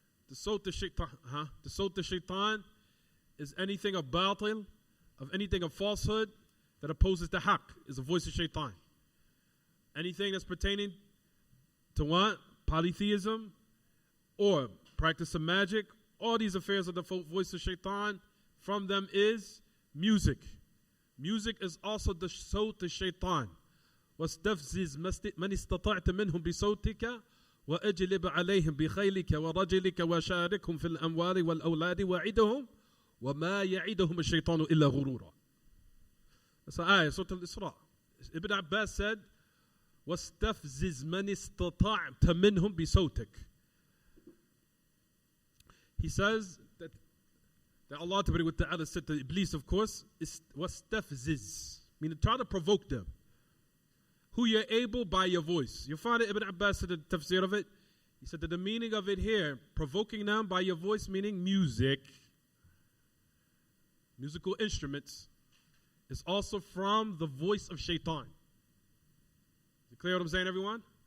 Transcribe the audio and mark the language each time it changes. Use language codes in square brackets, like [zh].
[en] The sot of shaitan is anything of batil, of anything of falsehood that opposes the haqq, is a voice of shaitan. Anything that's pertaining to what? polytheism or practice of magic, all these affairs of the voice of shaitan, from them is music. Music is also the sawt of shaitan. [ar] واستفزز من استطعت منهم بصوتك وأجلب عليهم بخيلك ورجلك وشاركهم في الأموال والأولاد وعدهم وما يعدهم الشيطان إلا غرورا. [en] That's an ayah, Surah Al-Isra. Ibn Abbas said, [ar] واستفزز من استطعت منهم بصوتك. [en] He says that Allah Ta'ala said to Iblis, of course, is واستفزز, meaning try to provoke them. Who you're able by your voice. Your father Ibn Abbas said the tafsir of it. He said that the meaning of it here, provoking them by your voice, meaning music, musical instruments, is also from the voice of shaitan. Is it clear what I'm saying, everyone?